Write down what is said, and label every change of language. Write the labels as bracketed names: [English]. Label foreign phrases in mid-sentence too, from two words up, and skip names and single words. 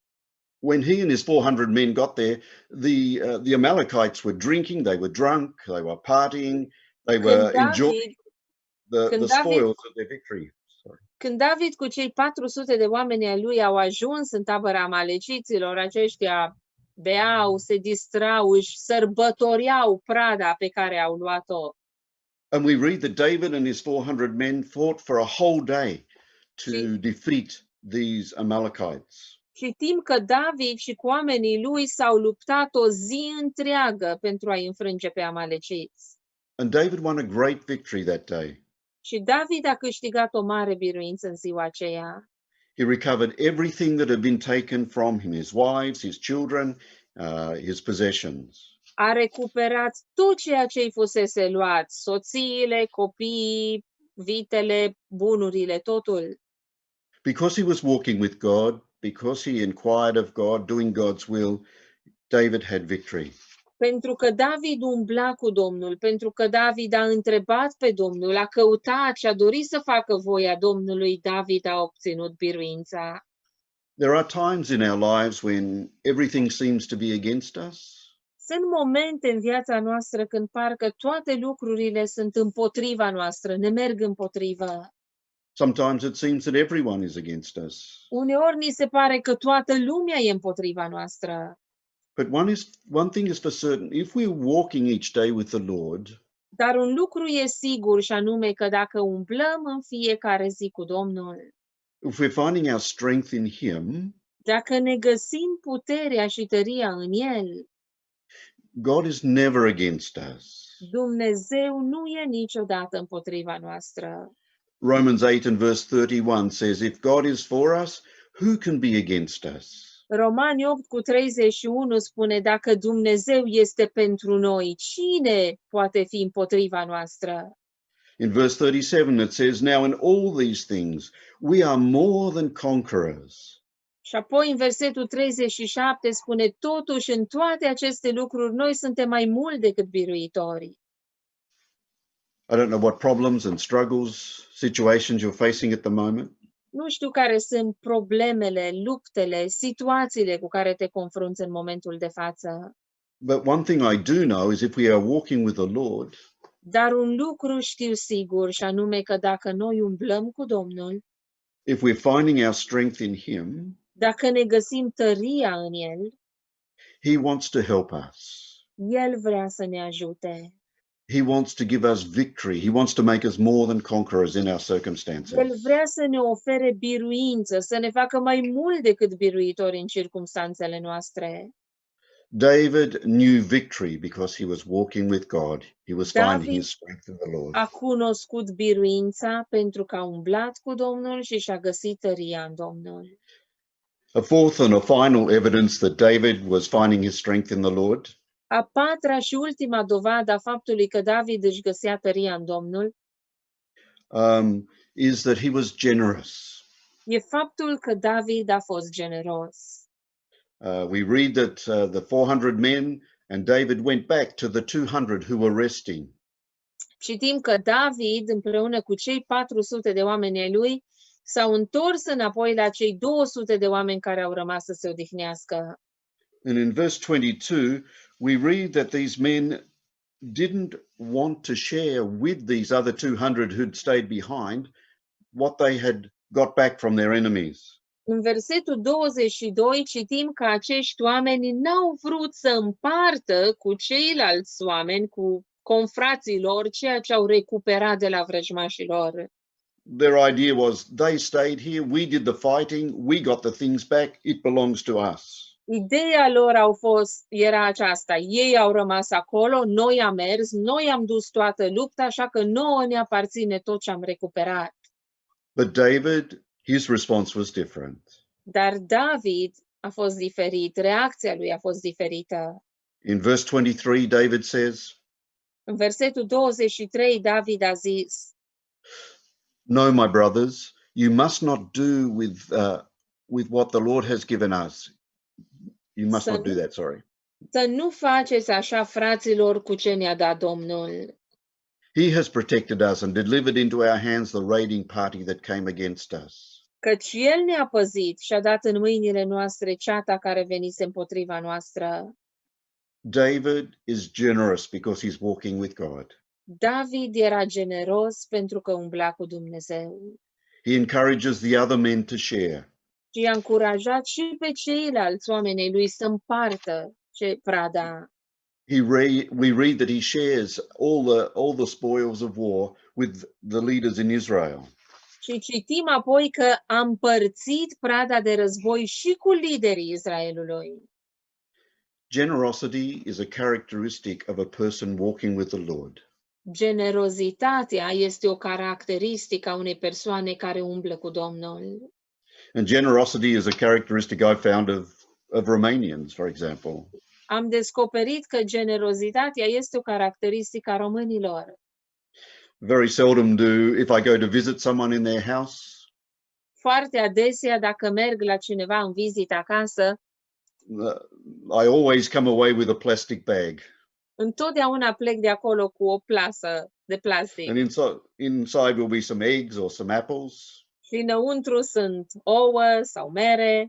[English] When he and his 400 men got there, the Amalekites were drinking, they were drunk, they were partying, they were enjoying the spoils of their victory. [Romanian] Când David cu cei 400 de oameni ai lui au ajuns în tabăra amaleciților, aceștia beau, se distrau, își sărbătoreau prada pe care au luat-o. [English] And we read that David and his 400 men fought for a whole day to defeat these Amalekites. [Romanian] Știm că David și cu oamenii lui s-au luptat o zi întreagă pentru a-i înfrânge pe amaleciți. [English] And David won a great victory that day. [Romanian] Și David a câștigat o mare biruință în ziua aceea. [English] He recovered everything that had been taken from him, his wives, his children, his possessions. [Romanian] A recuperat tot ceea ce îi fusese luat, soțiile, copiii, vitele, bunurile, totul. [English] Because he was walking with God, because he inquired of God, doing God's will, David had victory. [Romanian] Pentru că David umbla cu Domnul, pentru că David a întrebat pe Domnul, a căutat și a dorit să facă voia Domnului, David a obținut biruința. [English] There are times in our lives when everything seems to be against us. [Romanian] Sunt momente în viața noastră când parcă toate lucrurile sunt împotriva noastră, ne merg împotrivă. [English] Sometimes it seems that everyone is against us. [Romanian] Uneori ni se pare că toată lumea e împotriva noastră. [English] But one thing is for certain, if we're walking each day with the Lord, [Romanian] Dar un lucru e sigur și anume că dacă umblăm în fiecare zi cu Domnul, [English] if we're finding our strength in Him, [Romanian] dacă ne găsim puterea și tăria în El, [English] God is never against us. [Romanian] Dumnezeu nu e niciodată împotriva noastră. [English] Romans 8 and verse 31 says, if God is for us, who can be against us? [Romanian] Romani 8:31 spune, dacă Dumnezeu este pentru noi, cine poate fi împotriva noastră? [English] In verse 37 it says, now in all these things we are more than conquerors. [Romanian] Și apoi în versetul 37 spune, totuși în toate aceste lucruri noi suntem mai mult decât biruitori. [English] I don't know what problems and struggles, situations you're facing at the moment. [Romanian] Nu știu care sunt problemele, luptele, situațiile cu care te confrunți în momentul de față. [English] But one thing I do know is if we are walking with the Lord, [Romanian] Dar un lucru știu sigur și anume că dacă noi umblăm cu Domnul, [English] if we're finding our strength in Him, [Romanian] dacă ne găsim tăria în El, [English] He wants to help us. [Romanian] El vrea să ne ajute. [English] He wants to give us victory. He wants to make us more than conquerors in our [Romanian] El [English] circumstances. [Romanian] vrea să ne ofere biruință, să ne facă mai mult decât biruitori în circumstanțele noastre. [English] David knew victory because he was walking with God. He was finding [Romanian] David [English] his strength in the Lord. [Romanian] a cunoscut biruința pentru că a umblat cu Domnul și și-a găsit tăria în Domnul. [English] A fourth and a final evidence that David was finding his strength in the Lord [Romanian] A patra și ultima dovadă a faptului că David își găsea tăria în Domnul [English] is that he was generous. [Romanian] e faptul că David a fost generos. [English] We read that the 400 men and David went back to the 200 who were resting. [Romanian] Citim că David, împreună cu cei 400 de oameni ai lui, s-au întors înapoi la cei 200 de oameni care au rămas să se odihnească. [English] And in verse 22, we read that these men didn't want to share with these other 200 who'd stayed behind what they had got back from their enemies. [Romanian] În versetul 22 citim că acești oameni n-au vrut să împartă cu ceilalți oameni, cu confrații lor, ceea ce au recuperat de la vrăjmașii lor. [English] Their idea was they stayed here, we did the fighting, we got the things back, it belongs to us. [Romanian] Ideea lor era aceasta, ei au rămas acolo, noi am mers, noi am dus toată lupta, așa că nouă ne aparține tot ce am recuperat. [English] But David, his response was different. [Romanian] Dar David a fost diferit, reacția lui a fost diferită. [English] In verse 23, David says, [Romanian] În versetul 23, David a zis, [English] "No, my brothers, you must not do with what the Lord has given us. You must not do that, sorry. [Romanian] să nu faceți așa, fraților, cu ce ne-a dat Domnul. [English] He has protected us and delivered into our hands the raiding party that came against us." [Romanian] Căci El ne-a păzit și a dat în mâinile noastre ceata care venise împotriva noastră. [English] David is generous because he's walking with God. [Romanian] David era generos pentru că umbla cu Dumnezeu. [English] He encourages the other men to share. [Romanian] Și i-a încurajat și pe ceilalți oameni ai lui să împartă prada. [English] We read that he shares all the spoils of war with the leaders in Israel. [Romanian] Și citim apoi că a împărțit prada de război și cu liderii Israelului. [English] Generosity is a characteristic of a person walking with the Lord. [Romanian] Generozitatea este o caracteristică a unei persoane care umblă cu Domnul. [English] And generosity is a characteristic I found of Romanians, for example. [Romanian] Am descoperit că generozitatea este o caracteristică a românilor. [English] Very seldom if I go to visit someone in their house, [Romanian] Foarte adesea, dacă merg la cineva în vizită acasă, [English] I always come away with a plastic bag. [Romanian] întotdeauna plec de acolo cu o plasă de plastic. [English] And inside will be some eggs or some apples, [Romanian] Și înăuntru sunt ouă sau mere,